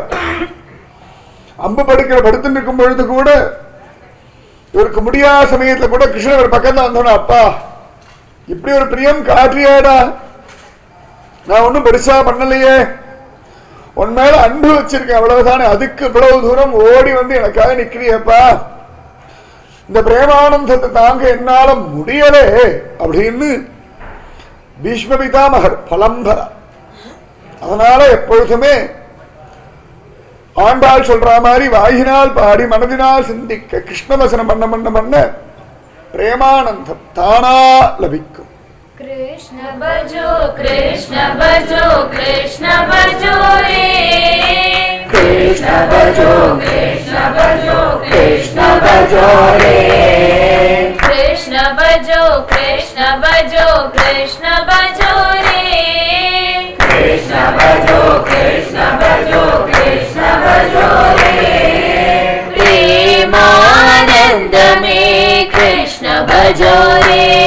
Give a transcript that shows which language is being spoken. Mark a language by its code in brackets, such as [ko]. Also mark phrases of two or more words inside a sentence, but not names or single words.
[ta] அம்பு படுத்துட்டு இருக்கும் பொழுது கூட இவருக்கு முடியாத சமயத்துல கூட கிருஷ்ணன் பக்கத்துல வந்தோன்னா, அப்பா இப்படி ஒரு பிரியம் காற்றியாடா, நான் ஒன்னும் பெருசா பண்ணலையே, உன் மேல அன்பு வச்சிருக்கேன் அவ்வளவுதானே, அதுக்கு இவ்வளவு தூரம் ஓடி வந்து எனக்காக நிக்கிறியப்பா, இந்த பிரேமானந்தத்தை தாங்க என்னால முடியலே அப்படின்னு பீஷ்ம பிதாமகர் பலம்பர. அதனால எப்பொழுதுமே ஆண்டாள் சொல்ற மாதிரி வாயினால் பாடி மனதினால் சிந்திக்க கிருஷ்ணவசனம் பண்ண பிரேமானந்தம் தானா லபிக்கும். [hi] कृष्ण भजो कृष्ण भजो कृष्ण भजो रे, कृष्ण भजो कृष्ण भजो कृष्ण भजो रे, कृष्ण भजो कृष्ण भजो कृष्ण भजो रे, कृष्ण भजो कृष्ण भजो कृष्ण भजो रे, प्रेमानंद में कृष्ण भजो रे,